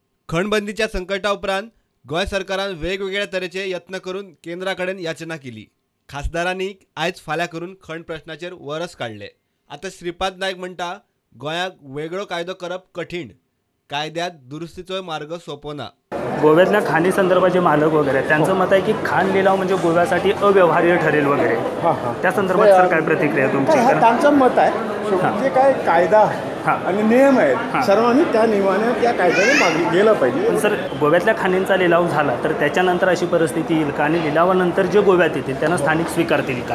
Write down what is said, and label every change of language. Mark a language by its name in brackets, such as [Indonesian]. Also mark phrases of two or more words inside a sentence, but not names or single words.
[Konkani] खणबंदीच्या संकटा उपरांत गोय सरकारान वेगवेगळ्या तरेचे यत्न करून केंद्राकडेन याचना केली। खासदारांनी आयज फाल्यां करून खण प्रश्नाचेर वरस काढले। आता श्रीपाद नायक म्हणटा गोंयाक वेगळो कायदो करप कठीण, कायद्यात दुरुस्तीचो मार्ग सोपो ना। [Marathi] गोव्यातल्या खाणी संदर्भाचे मालक वगैरे त्यांचं मत आहे की खाण लिलाव म्हणजे गोव्यासाठी अव्यवहार्य ठरेल वगैरे। त्या संदर्भात सर काय प्रतिक्रिया तुमची? त्यांचं मत आहे जे काय कायदा आणि नियम आहेत सर्वांनी त्या नियमाने त्या कायद्याने मागे गेलं पाहिजे। पण सर गोव्यातल्या खाणींचा लिलाव झाला तर त्याच्यानंतर अशी परिस्थिती येईल का आणि लिलावानंतर जे गोव्यात येतील त्यांना स्थानिक स्वीकारतील का?